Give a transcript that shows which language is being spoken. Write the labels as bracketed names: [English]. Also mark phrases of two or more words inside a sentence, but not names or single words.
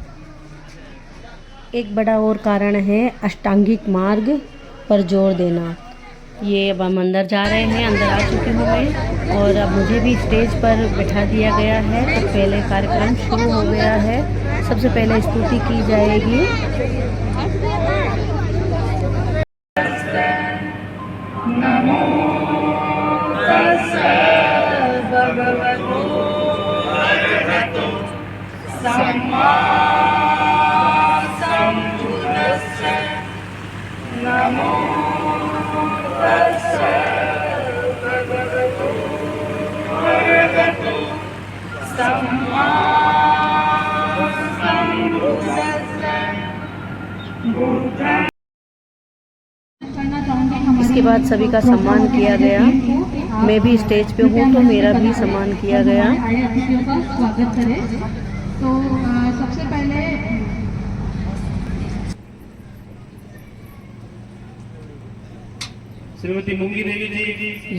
[Hindi] एक बड़ा और कारण है अष्टांगिक मार्ग पर जोर देना। ये अब हम अंदर जा रहे हैं, अंदर आ चुकी हूँ मैं, और अब मुझे भी स्टेज पर बिठा दिया गया है। तो पहले कार्यक्रम शुरू हो गया है। सबसे पहले स्तुति की जाएगी। [Pali] नमो तस्सै भगवतो अरहतो सम्मा सम्बुद्दस्सै। नमो तस्सै भगवतो अरहतो सम्मा सम्बुद्दस्सै। [Hindi] इसके बाद सभी का सम्मान किया गया। मैं भी स्टेज पे हूँ तो मेरा भी सम्मान किया गया। स्वागत करें। तो सबसे पहले श्रीमती मुंगी देवी जी,